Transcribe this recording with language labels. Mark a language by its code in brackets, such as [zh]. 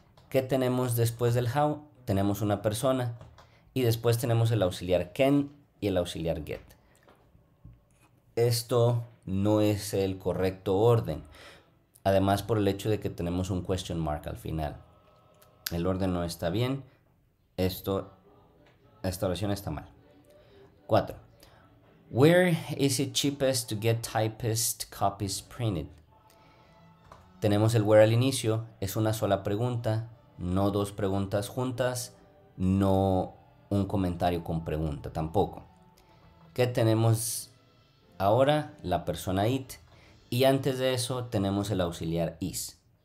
[es] ¿Qué tenemos después del how? Tenemos una persona y después tenemos el auxiliar can y el auxiliar get. Esto no es el correcto orden, además por el hecho de que tenemos un question mark al final. El orden no está bien, esta oración está mal. 4. [en] Where is it cheapest to get typist copies printed? [es] Tenemos el where al inicio, es una sola pregunta, no dos preguntas juntas, no un comentario con pregunta tampoco. ¿Qué tenemos ahora? La persona it y antes de eso tenemos el auxiliar is.